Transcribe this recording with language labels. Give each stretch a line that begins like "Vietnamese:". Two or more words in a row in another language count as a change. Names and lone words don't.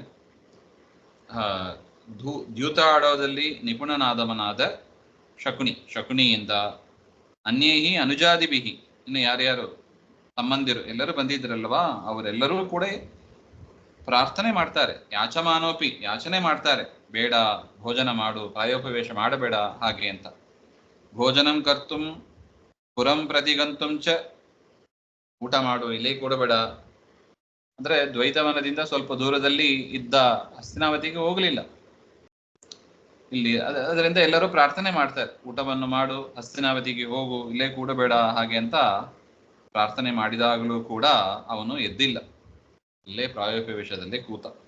Kannada: ದ್ಯೂತ ಆಡೋದಲ್ಲಿ ನಿಪುಣನಾದವನಾದ ಶಕುನಿಯಿಂದ,
Sanskrit: ಅನ್ಯೈಹಿ ಅನುಜಾದಿಭಿಹಿ,
Kannada: ಇನ್ನು ಯಾರ್ಯಾರು ತಮ್ಮಂದಿರು ಎಲ್ಲರೂ ಬಂದಿದ್ರಲ್ವಾ, ಅವರೆಲ್ಲರೂ ಕೂಡ ಪ್ರಾರ್ಥನೆ ಮಾಡ್ತಾರೆ. ಯಾಚಮಾನೋಪಿ, ಯಾಚನೆ ಮಾಡ್ತಾರೆ, ಬೇಡ ಭೋಜನ ಮಾಡು, ಪ್ರಾಯೋಪವೇಶ ಮಾಡಬೇಡ ಹಾಗೆ ಅಂತ.
Sanskrit: ಭೋಜನಂ ಕರ್ತುಂ ಪುರಂ ಪ್ರತಿಗಂತುಂ ಚ,
Kannada: ಊಟ ಮಾಡು, ಇಲ್ಲೇ ಕೂಡಬೇಡ ಅಂದ್ರೆ ದ್ವೈತವನದಿಂದ ಸ್ವಲ್ಪ ದೂರದಲ್ಲಿ ಇದ್ದ ಹಸ್ತಿನಾವತಿಗೆ ಹೋಗಲಿಲ್ಲ. ಇಲ್ಲಿ ಅದರಿಂದ ಎಲ್ಲರೂ ಪ್ರಾರ್ಥನೆ ಮಾಡ್ತಾರೆ, ಊಟವನ್ನು ಮಾಡು, ಹಸ್ತಿನಾವತಿಗೆ ಹೋಗು, ಇಲ್ಲೇ ಕೂಡಬೇಡ ಹಾಗೆ ಅಂತ ಪ್ರಾರ್ಥನೆ ಮಾಡಿದಾಗಲೂ ಕೂಡ ಅವನು ಎದ್ದಿಲ್ಲ, ಇಲ್ಲೇ ಪ್ರಾಯೋಪವೇಶದಲ್ಲೇ ಕೂತ.